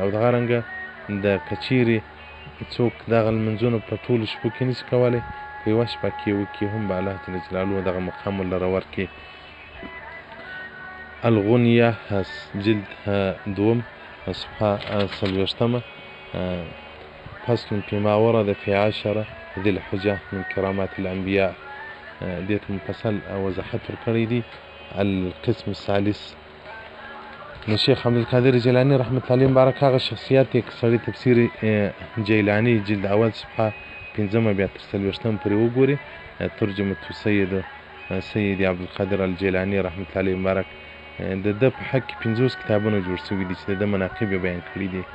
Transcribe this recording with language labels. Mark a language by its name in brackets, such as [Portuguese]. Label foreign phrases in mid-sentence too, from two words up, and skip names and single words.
[Pashto] او دغه رنګه د کچیرې څوک دغه لمونځونه په ټولو شپو کې نشي کولی په یوه شپه کې وکړي هم به الله جل جلاله دغه مقام ورلره ورکړي. [Arabic] الغنیه جلد 2 صفحه 40 فصل فيما ورد في 10 ذي الحجة من كرامات الأنبياء. [Pashto] ديت مفصل وضاحت ورکړی دی. [Arabic] القسم الثالث [Pashto] نو شیخ عبدالقادر جیلانی رحمت الله مبارک هغه شخصیت یې سړي تفسیر جیلانی جلد اول صفحه 5 بیا تر 40 پورې وګوري. ترجمه سید عبدالقادر الجیلانی رحمت الله مبارک د ده په حق کې 50 کتابونه جوړ شوي دي چې د ده مناقب یې بیان کړي دي.